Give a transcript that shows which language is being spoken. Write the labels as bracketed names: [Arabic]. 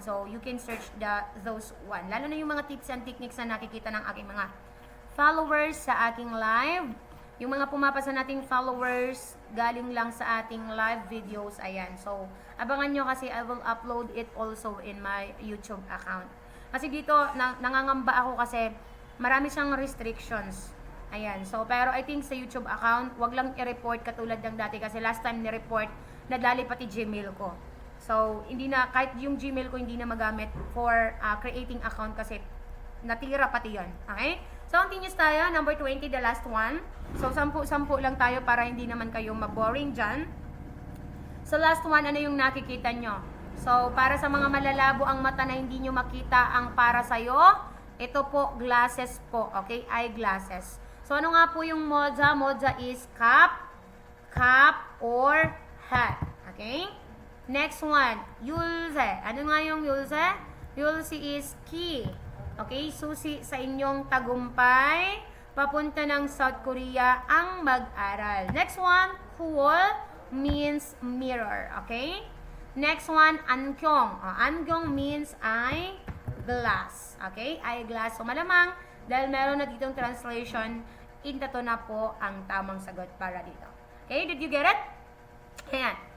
[English] So, you can search those one. [Filipino] Lalo na yung mga tips and techniques na nakikita ng aking mga followers sa aking live. Yung mga pumapasa nating followers, galing lang sa ating live videos. Ayan. [English] So, [Filipino] abangan nyo kasi [English] I will upload it also in my YouTube account. [Filipino] Kasi dito, nangangamba ako kasi marami siyang restrictions. Ayan. So, pero I think sa YouTube account, wag lang i-report katulad ng dati kasi last time ni-report, nadali pati Gmail ko. So, hindi na, kahit yung Gmail ko hindi na magamit for creating account kasi natira pati yon. Okay? So, continuous tayo. [English] Number 20, the last one. [Filipino] So, 10 lang tayo para hindi naman kayo maboring dyan. So, last one, ano yung nakikita nyo? So, para sa mga malalabo ang mata na hindi nyo makita ang para sa'yo, ito po, glasses po. [English] Okay? Eyeglasses. So, [Filipino] ano nga po yung [English] moja? Moja is cap, or hat. Okay? Next one, yulse. [Filipino] Ano nga yung [English] yulse? Yulse is key. [Filipino] Okay, susi sa inyong tagumpay. Papunta ng South Korea ang mag-aral. [English] Next one, cool means mirror. Okay? Next one, ankyong. Ankyong means eyeglass. Okay? Eyeglass. So, malamang, [Filipino] dahil meron na ditong translation, ito na po ang tamang sagot para dito. [English] Okay? Did you get it? Ayan.